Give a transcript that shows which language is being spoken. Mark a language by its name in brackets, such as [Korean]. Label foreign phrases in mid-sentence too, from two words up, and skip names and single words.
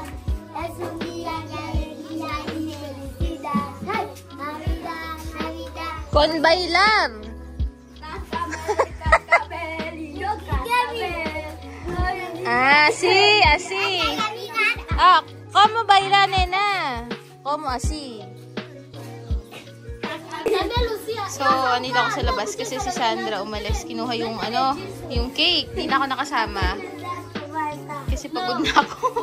[Spanish] Es un día de alegría y felicidad. Navidad, Navidad. Con bailar. Así, así. Ah, ¿cómo bailar, nena? ¿Cómo así? [Filipino] So, andito ako sa labas kasi si Sandra umalis. Kinuha yung yung cake. Hindi na ako nakasama. Kasi pagod na ako.